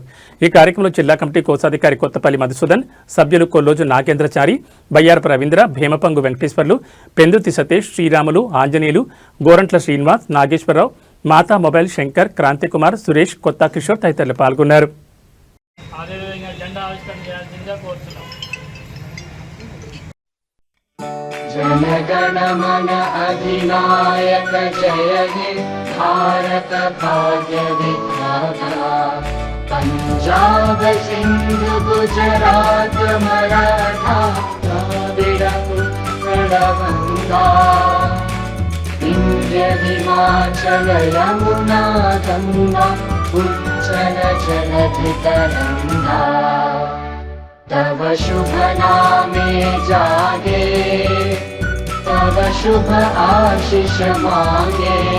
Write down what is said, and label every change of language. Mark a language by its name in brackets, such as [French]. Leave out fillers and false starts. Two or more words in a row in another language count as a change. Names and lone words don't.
[Telugu] ఈ కార్యక్రమంలో జిల్లా కమిటీ కోశాధికారి కొత్తపల్లి మధుసూదన్, సభ్యులు కొల్లోజు నాగేంద్రచారి, బయ్యారపు రవీంద్ర, భీమపంగు వెంకటేశ్వర్లు, పెందుతి సతీష్, శ్రీరాములు, ఆంజనేయులు, గోరంట్ల శ్రీనివాస్, నాగేశ్వరరావు, మాతా మొబైల్ శంకర్, క్రాంతికుమార్, సురేష్, కొత్త కిషోర్ తదితరులు పాల్గొన్నారు. [Bangla] জনগণমন অধিনায়ক জয় হে ভারত ভাগ্য বিধাতা পঞ্জাব সিন্ধু গুজরাট মরাঠা দ্রাবিড় উৎকল গঙ্গা বিন্ধ্য হিমাচল যমুনা গঙ্গা উজ্জল জলধি তরঙ্গা তব শুভ নামে জাগে তব শুভ আশিষ মাঙ্গে